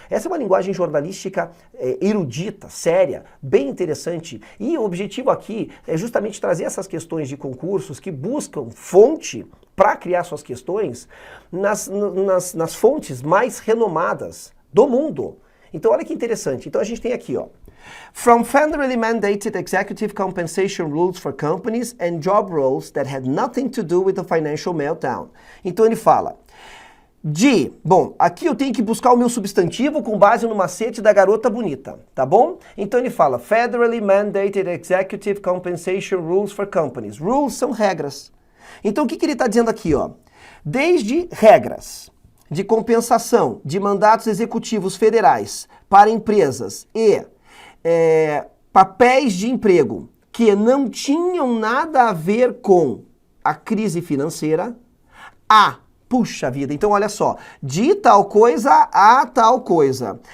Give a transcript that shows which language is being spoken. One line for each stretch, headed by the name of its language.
Portuguese: Essa é uma linguagem jornalística erudita, séria, bem interessante. E o objetivo aqui é justamente trazer essas questões de concursos que buscam fonte para criar suas questões nas fontes mais renomadas do mundo. Então olha que interessante. Então a gente tem aqui, ó.
English: From federally mandated executive compensation rules for companies and job roles that had nothing to do with the financial meltdown.
Portuguese: Então ele fala bom, aqui eu tenho que buscar o meu substantivo com base no macete da garota bonita, tá bom? Então ele fala
English: federally mandated executive compensation rules for companies.
Portuguese: Rules são regras. Então o que ele está dizendo aqui, ó? Desde regras de compensação de mandatos executivos federais para empresas e papéis de emprego que não tinham nada a ver com a crise financeira, puxa vida, então olha só, de tal coisa a tal coisa.